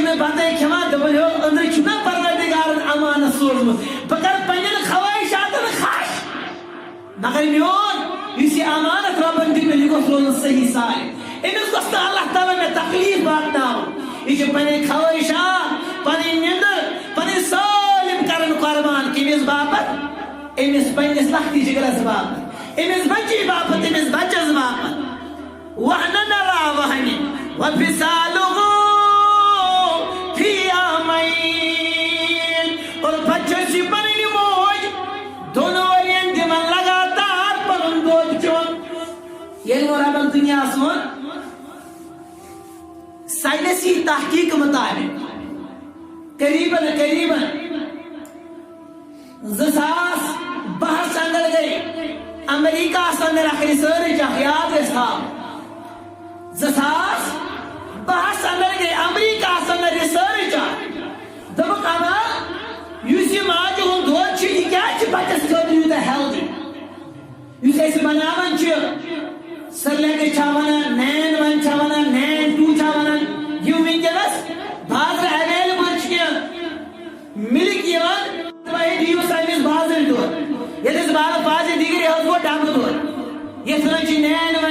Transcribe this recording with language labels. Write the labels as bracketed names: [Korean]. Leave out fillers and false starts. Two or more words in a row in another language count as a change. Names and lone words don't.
[Kashmiri] نہٕ بتٕے کھٮ۪وان دپان ہیو أنٛدرٕ چھُ نا پروردِگارن امانت سوٗزمُت بہٕ کرٕ پننٮ۪ن خواہشاتن خش مگر میون یُس یہِ امانت رۄبن دیُت مےٚ یہِ گوٚژھ روزُن صحیح سالم أمِس گوٚژھ نہٕ اللہ تعالیٰ مےٚ تکلیٖف واتناوُن یہِ چھِ پنٕنۍ خواہشات پنٕنۍ نِندٕر پنٕنۍ سٲلِم کران قۄربان کٔمِس باپتھ أمِس پننِس لۄکٹہِ جگرس باپتھ أمِس بچی باپتھ أمِس بچس باپتھ [Arabic] وہنن علی وہن وفصالہ فی عامین [Kashmiri] اور بچس یہِ پنٕنۍ موج دۄن ؤرین دِوان لگاتار پنُن دۄد چوٚن ییٚلہِ وۄنۍ رۄبن دُنیاہس ووٚن سائنسی تحقیق مطابق قریباً 2012 اندر گئی امریکہ اندر اخ ریسرچ اخ یاد گژھِ تھاوُن 2012 اندر گئی امریکہ اندر ریسرچ اخ دوٚپُکھ اما یُس یہِ ماجہِ ہُنٛد دۄد چھُ یہِ کیٛازِ چھُ بچس خٲطرٕ یوٗتاہ ہیلدی یُس أسۍ بناوان چھِ سرلیکٕس چھا ونان نین ون چھا ونان نین 2 چھا ونان یِم ونکیٚنس بازرٕ ایویلیبل چھِ کینٛہہ مِلک یِوان دپان دِیِو سا أمِس بازرٕ دۄد ییٚلہِ أسۍ بازرٕ دیٖگر یہِ حظ گوٚو ڈبہٕ دۄد یتھ ونان چھِ نین ون